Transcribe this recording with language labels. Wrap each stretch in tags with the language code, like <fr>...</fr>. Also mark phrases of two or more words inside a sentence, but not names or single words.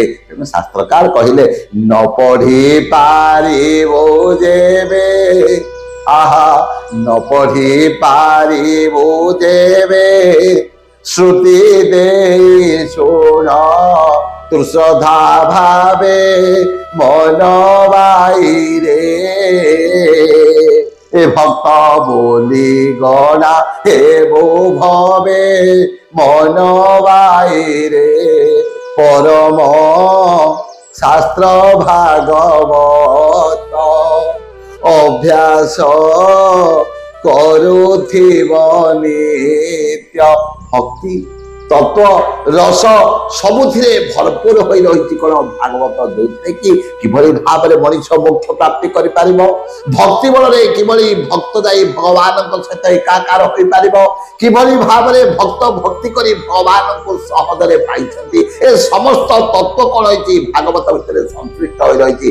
<or>ତେଣୁ ଶାସ୍ତ୍ରକାର କହିଲେ ନ ପଢି ପାରିବ ଯେବେ, ଆହା ନ ପଢି ପାରିବ ଯେବେ, ଶ୍ରୁତି ଦେଇ ଶୁଣ ତୁ ଶ୍ରଦ୍ଧା ଭାବେ ମନ ବାଇରେ, ଏ ଭକ୍ତ ବଳି ଗଣା ହେବ ଭବେ ମନ ବାଇରେ ପରମ ଶାସ୍ତ୍ର ଭାଗବତ ଅଭ୍ୟାସ କରୁଥିବ ନିତ୍ୟ ଭକ୍ତି ତତ୍ତ୍ୱ ରସ ସବୁଥିରେ ଭରପୁର ହୋଇ ରହିଛି କଣ ଭାଗବତ, ଯୋଉଥିରେ କି କିଭଳି ଭାବରେ ମଣିଷ ମୋକ୍ଷ ପ୍ରାପ୍ତି କରିପାରିବ, ଭକ୍ତି ବଳରେ କିଭଳି ଭକ୍ତ ଯାଇ ଭଗବାନଙ୍କ ସହିତ ଏକାକାର ହୋଇପାରିବ, କିଭଳି ଭାବରେ ଭକ୍ତ ଭକ୍ତି କରି ଭଗବାନଙ୍କୁ ସହଜରେ ପାଇଛନ୍ତି, ଏ ସମସ୍ତ ତତ୍ତ୍ୱ କଣ ହେଇଛି ଭାଗବତ ଭିତରେ ସଂଶ୍ଳିଷ୍ଟ ହୋଇ ରହିଛି।</or>